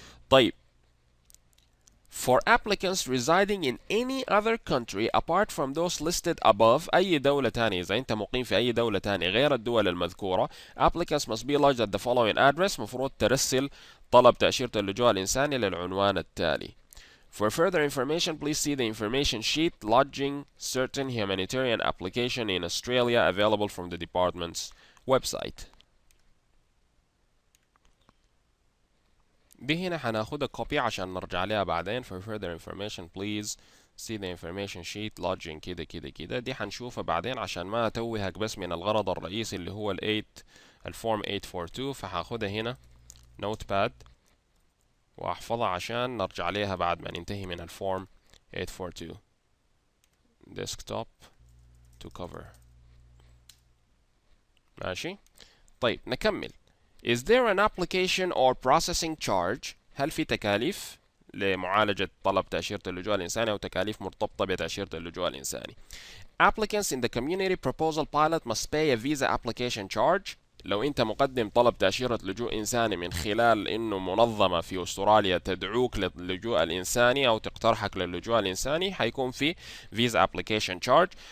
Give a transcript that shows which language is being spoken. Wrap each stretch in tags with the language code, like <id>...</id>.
<ar>طيب</ar> <en>for applicants residing in any other country apart from those listed above،</en> <ar>أي دولة تانية إذا أنت مقيم في أي دولة تانية غير الدول المذكورة،</ar> <en>applicants must be lodged at the following address،</en> <ar>مفروض ترسل طلب تأشيرة اللجوء الإنساني للعنوان التالي.</ar> <en>For further information, please see the information sheet lodging certain humanitarian application in Australia available from the department's website.</en> <ar>دي هنا هناخدها كوبي عشان نرجع لها بعدين.</ar> <en>For further information please see the information sheet lodging</en> <ar>كده كده كده. دي هنشوفها بعدين عشان ما أتوهك بس من الغرض الرئيسي اللي هو الفورم 842. فهاخدها هنا نوت باد وأحفظها عشان نرجع ليها بعد ما ننتهي من الفورم 842.</ar> <en>desktop to cover.</en> <ar>ماشي. طيب نكمل.</ar> <en>Is there an application or processing charge؟</en> <ar>هل في تكاليف لمعالجة طلب تأشيرة اللجوء الإنساني أو تكاليف مرتبطة بتأشيرة اللجوء الإنساني؟</ar> <en>Applicants in the community proposal pilot must pay a visa application charge.</en> <ar>لو أنت مقدم طلب تأشيرة لجوء إنساني من خلال إنه منظمة في أستراليا تدعوك للجوء الإنساني أو تقترحك للجوء الإنساني، حيكون في</ar> <en>visa application charge.</en>